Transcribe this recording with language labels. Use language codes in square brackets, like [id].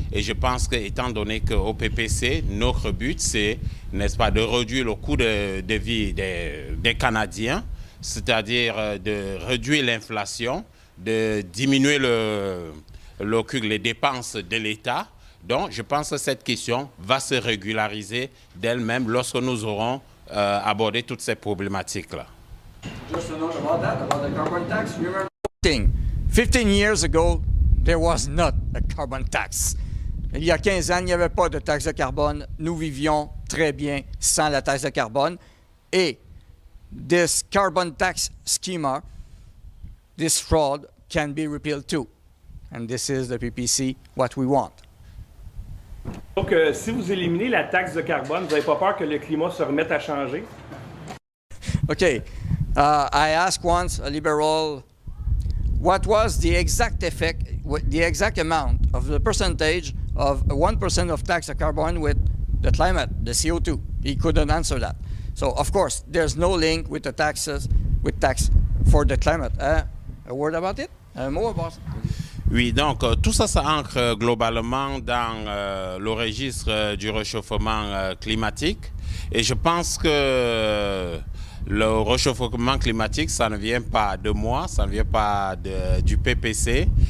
[fr] Et je pense que, étant donné qu'au PPC, notre but, c'est, n'est-ce pas, de réduire le coût de vie des Canadiens, c'est-à-dire de réduire l'inflation, de diminuer les dépenses de l'État. Donc, je pense que cette question va se régulariser d'elle-même lorsque nous aurons abordé toutes ces problématiques-là. [en] Just a note about that, about the carbon tax. Remember 15 years ago, there was not a carbon tax. [fr] Il y a 15 ans, il n'y avait pas de taxe de carbone. Nous vivions très bien sans la taxe de carbone. [en] Et this carbon tax schema, this fraud can be repealed too. And this is the PPC, what we want. [fr] Donc, si vous éliminez la taxe de carbone, vous n'avez pas peur que le climat se remette à changer? [en] Okay, I asked once a liberal, what was the exact effect, the exact amount of the percentage of 1% of tax of carbon with the climate, the CO2? He couldn't answer that. So, of course, there's no link with the taxes, with tax for the climate. A word about it? More about it? [fr] Oui, donc tout ça, ça ancre globalement dans le registre du réchauffement climatique. Et je pense que le réchauffement climatique, ça ne vient pas de moi, ça ne vient pas du PPC.